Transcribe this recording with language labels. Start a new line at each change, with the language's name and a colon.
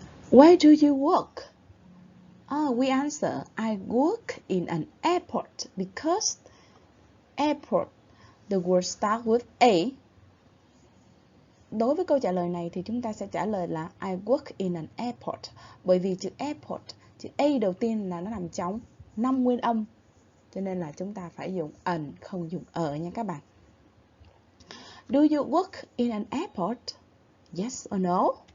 English: Where do you work? We answer, I work in an airport because airport, the word starts with A.
Vietnamese: Đối với câu trả lời này thì chúng ta sẽ trả lời là
English: I work in an airport.
Vietnamese: Bởi vì chữ airport, chữ A đầu tiên là nó nằm trong 5 nguyên âm. Cho nên là chúng ta phải dùng an, không dùng nha các bạn.
English: Do you work in an airport? Yes or no?